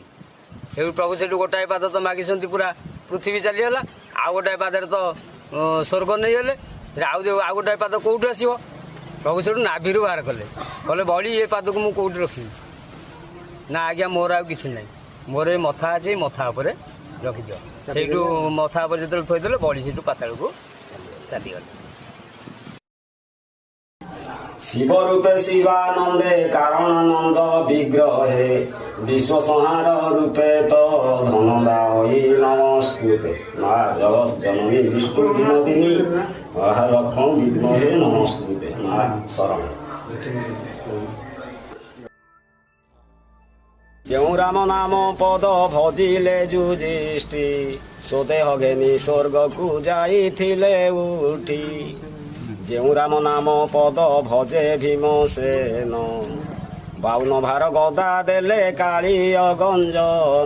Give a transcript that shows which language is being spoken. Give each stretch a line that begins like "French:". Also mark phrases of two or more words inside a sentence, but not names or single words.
Odia: ସେଇଠୁ ପ୍ରଭୁ ସେଇଠୁ ଗୋଟାଏ ପାଦ ତ ମାଗିଛନ୍ତି ପୁରା ପୃଥିବୀ ଚାଲିଗଲା ଆଉ ଗୋଟାଏ ପାଦରେ ତ ସ୍ୱର୍ଗ ନେଇଗଲେ ଆଉ ଗୋଟାଏ ପାଦ କେଉଁଠୁ ଆସିବ ପ୍ରଭୁ ସେଇଠୁ ନାଭିରୁ ବାହାର କଲେ କହିଲେ ବଳି ଏ ପାଦକୁ ମୁଁ କେଉଁଠି ରଖିବି ନା ଆଜ୍ଞା ମୋର ଆଉ କିଛି ନାହିଁ ମୋର ଏ ମଥା ଅଛି ମଥା ଉପରେ ରଖିଦିଅ। ସେଇଠୁ ମଥା ଉପରେ ଯେତେବେଳେ ଥୋଇଦେଲେ ବଳି ସେଇଠୁ ପାତାଳକୁ ଚାଲିଗଲେ।
Sanskrit: शिव रूपे शिवानंदे कारणानंद विग्रहे विश्व संहार रूपे तो धनदायी नमस्कृते मा जगत जननी विष्णु विनोदिनी महालक्ष्मी विद्महे नमस्कृते मा शरण।
Odia: ଯେଉଁ ରାମ ନାମ ପଦ ଭଜିଲେ ଯୁଧିଷ୍ଠି ସୋଦେହ ଘେନି ସ୍ୱର୍ଗକୁ ଯାଇଥିଲେ ଉଠି। ଯେଉଁ ରାମ ନାମ ପଦ ଭଜେ ଭୀମସେନ 52 ଭାର ଗଦା ଦେଲେ କାଳିୟ ଗଞ୍ଜନ।